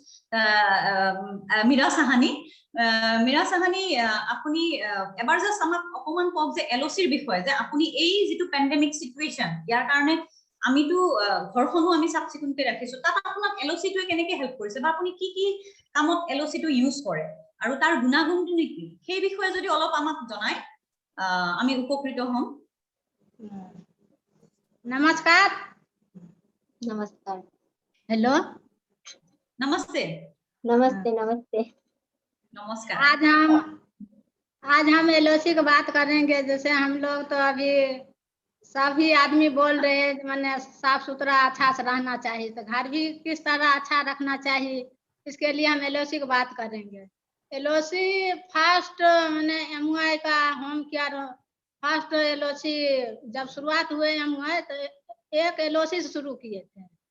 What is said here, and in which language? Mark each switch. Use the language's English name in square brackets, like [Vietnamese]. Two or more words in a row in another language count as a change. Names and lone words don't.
[Assamese] মীৰা সাহানী আপুনি এবাৰ জাস্ট আমাক অকমান কওক যে এলওচিৰ বিষয়ে যে আপুনি এই যিটো [English] pandemic situation [Assamese] ইয়াৰ কাৰণে আমিতো ঘৰখনো আমি সাফ চিকুণকে ৰাখিছো তাত আপোনাক এলওচিটোৱে কেনেকৈ হেল্প কৰিছে বা আপুনি কি কি কামত এলওচিটো ইউজ কৰে আৰু তাৰ গুণাগুণটো কি সেই বিষয়ে যদি অলপ আমাক জনায় আমি উপকৃত হম [Hindi] नमस्कार नमस्कार हेलो नमस्ते नमस्ते नमस्ते नमस्कार आज हम एलओसी की बात करेंगे जैसे हम लोग तो अभी सभी आदमी बोल रहे हैं मैंने साफ सुथरा अच्छा से रहना चाहिए तो घर भी किस तरह अच्छा रखना चाहिए इसके लिए हम एलओसी की बात करेंगे एलओसी फर्स्ट मैंने एमवाई का [English] home care [Hindi] फर्स्ट एलओसी जब शुरुआत हुए एमवाई तो एक एलओसी से शुरू किए थे